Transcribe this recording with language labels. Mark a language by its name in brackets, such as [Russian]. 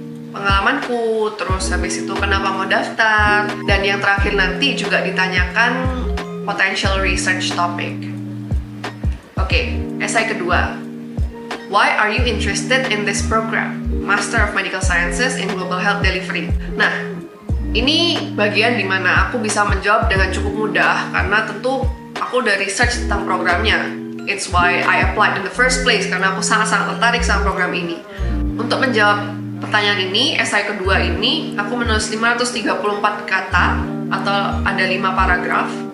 [Indonesian] pengalamanku, terus habis itu kenapa mau daftar, dan yang terakhir nanti juga ditanyakan potential research topic. Oke, esai kedua. [English] Why are you interested in this program? Master of Medical Sciences in Global Health Delivery. [Indonesian] Nah, ini bagian dimana aku bisa menjawab dengan cukup mudah karena tentu aku udah research tentang programnya. [English] It's why I applied in the first place, [Indonesian] karena aku sangat-sangat tertarik sama program ini. Untuk menjawab pertanyaan ini, esai kedua ini, aku menulis 534 kata atau ada 5 paragraf.